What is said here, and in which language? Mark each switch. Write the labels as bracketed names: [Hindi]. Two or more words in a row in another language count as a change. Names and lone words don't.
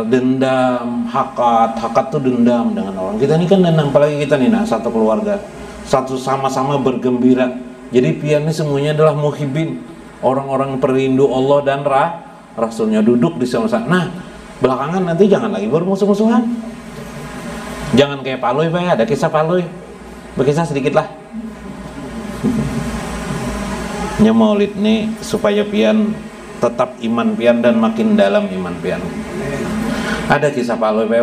[Indonesian] Dendam, hakat tuh dendam dengan orang. Kita ini kan dendam, apalagi kita nih, nah, satu keluarga, satu sama-sama bergembira. [Banjar] Jadi pian ini semuanya adalah muhibin, orang-orang perindu Allah dan Rasulnya, duduk di sama-sama. [Indonesian] Nah, belakangan nanti jangan lagi bermusuh-musuhan. Jangan kayak Paloy, Pak. [Banjar] Ada kisah Paloy, berkisah sedikit lah. Nya maulid nih supaya pian tetap iman pian dan makin dalam iman pian. [Indonesian] Ada kisah Paloy, Pak.